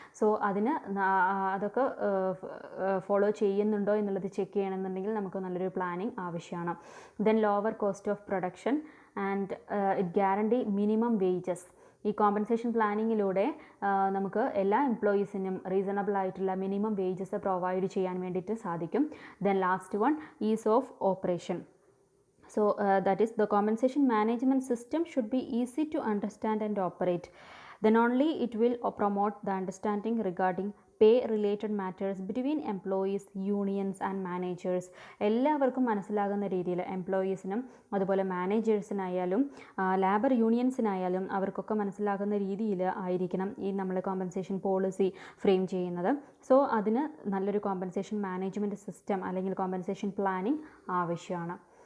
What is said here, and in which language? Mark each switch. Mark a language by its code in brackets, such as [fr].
[ml] So അതൊക്കെ follow ചെയ്യുന്നുണ്ടോ എന്നുള്ളത് ചെക്ക് ചെയ്യണമെന്നുണ്ടെങ്കിൽ നമുക്ക് നല്ലൊരു പ്ലാനിങ് ആവശ്യമാണ്. [en] Then lower cost of production and it guarantee minimum wages. [ml] ഈ കോമ്പൻസേഷൻ പ്ലാനിങ്ങിലൂടെ നമുക്ക് എല്ലാ എംപ്ലോയീസിനും റീസണബിൾ ആയിട്ടുള്ള മിനിമം വേജസ് പ്രൊവൈഡ് ചെയ്യാൻ വേണ്ടിയിട്ട് സാധിക്കും. [en] Then last one, ease of operation. So that is, the compensation management system should be easy to understand and operate. Then only it will promote the understanding regarding pay related matters between employees, unions and managers. [ml] എല്ലാവർക്കും മനസ്സിലാകുന്ന രീതിയിൽ എംപ്ലോയീസിനും അതുപോലെ മാനേജേഴ്സിനായാലും labour യൂണിയൻസിനായാലും അവർക്കൊക്കെ മനസ്സിലാകുന്ന രീതിയിൽ ആയിരിക്കണം ഈ നമ്മൾ കോമ്പൻസേഷൻ പോളിസി ഫ്രെയിം ചെയ്യുന്നത്. സോ അതിന് നല്ലൊരു കോമ്പൻസേഷൻ മാനേജ്മെൻറ്റ് സിസ്റ്റം അല്ലെങ്കിൽ കോമ്പൻസേഷൻ പ്ലാനിങ് ആവശ്യമാണ്.